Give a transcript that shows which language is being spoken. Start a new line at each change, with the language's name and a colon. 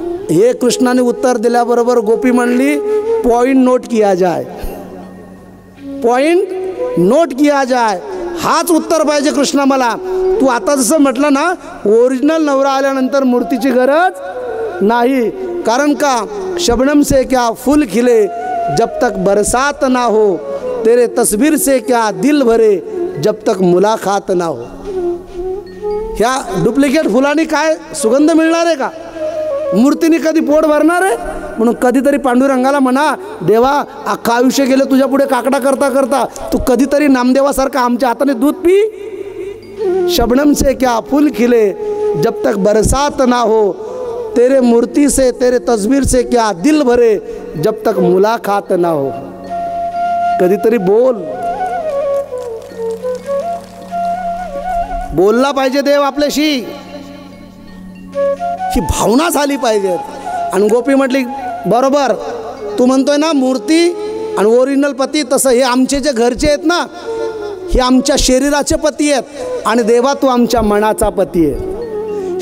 Marathi: हे कृष्णाने उत्तर दिल्याबरोबर गोपी म्हणली
Hindi: point note किया जाय, पॉइंट नोट किया जाय.
Marathi: हाच उत्तर पाहिजे कृष्णा मला. तू आता जसं म्हटलं ना ओरिजिनल नवरा आल्यानंतर मूर्तीची गरज नाही. कारण का?
Hindi: शबनम से क्या फूल खिले जब तक बरसात ना हो, तेरे तस्वीर से क्या दिल भरे जब तक मुलाकात ना हो.
Marathi: ह्या डुप्लिकेट फुलांनी काय सुगंध मिळणार आहे का? मूर्तीने कधी पोट भरणार आहे? म्हणून कधीतरी पांडुरंगाला म्हणा, देवा अख्खा आयुष्य गेलं तुझ्या पुढे काकडा करता करता, तू कधीतरी नामदेवासारखा आमच्या हाताने दूध पी.
Hindi: शबनम से क्या फूल खिले जब तक बरसात ना हो, तेरे मूर्ति से तेरे तस्वीर से क्या दिल भरे जब तक मुलाकात ना हो.
Marathi: कधीतरी बोलला पाहिजे देव आपल्याशी, ही भावना झाली पाहिजे. आणि गोपी म्हटली बरोबर, तू म्हणतोय ना मूर्ती आणि ओरिजिनल पती, तसं हे आमचे जे घरचे आहेत ना हे आमच्या शरीराचे पती आहेत आणि देवा तू आमच्या मनाचा पती आहे.